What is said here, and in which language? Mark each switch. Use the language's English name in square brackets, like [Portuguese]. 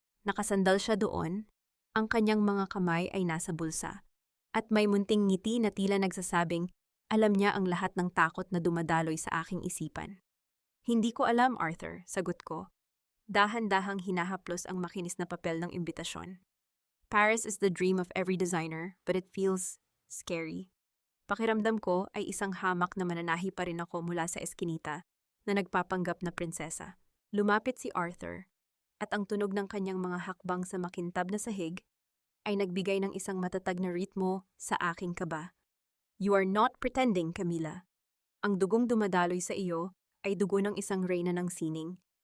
[Filipino] Nakasandal siya doon, ang kanyang mga kamay ay nasa bulsa, at may munting ngiti na tila nagsasabing, alam niya ang lahat ng takot na dumadaloy sa aking isipan. Hindi ko alam, Arthur, sagot ko. Dahan-dahang hinahaplos ang makinis na papel ng imbitasyon. [English] Paris is the dream of every designer, but it feels scary. [Filipino] Pakiramdam ko ay isang hamak na mananahi pa rin ako mula sa eskinita na nagpapanggap na prinsesa. Lumapit si Arthur, at ang tunog ng kanyang mga hakbang sa makintab na sahig ay nagbigay ng isang matatag na ritmo sa aking kaba. [English] You are not pretending, Camila. [Filipino] Ang dugong dumadaloy sa iyo ay dugo ng isang reyna ng sining.